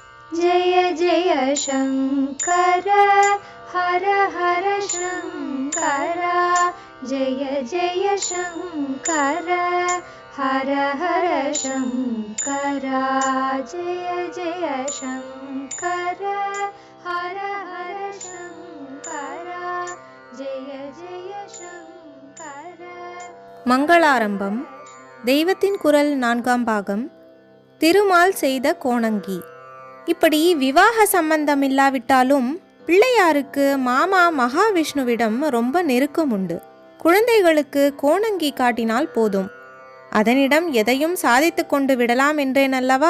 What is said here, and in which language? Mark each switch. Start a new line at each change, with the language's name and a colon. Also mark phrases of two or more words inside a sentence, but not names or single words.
Sanskrit: जय जय शङ्कर हर हर शङ्कर जय जय शङ्कर हर हर शङ्कर जय जय शङ्कर हर हर शङ्कर जय जय शङ्कर.
Tamil: மங்களாரம்பம். தெய்வத்தின் குரல் 4ஆம் பாகம். திருமால் செய்த கோணங்கி. இப்படி விவாக சம்பந்தம் இல்லாவிட்டாலும் பிள்ளையாருக்கு மாமா மகாவிஷ்ணுவிடம் ரொம்ப நெருக்கம் உண்டு. குழந்தைகளுக்கு கோணங்கி காட்டினால் போதும், அதனிடம் எதையும் சாதித்து கொண்டு விடலாம் என்றேன் அல்லவா?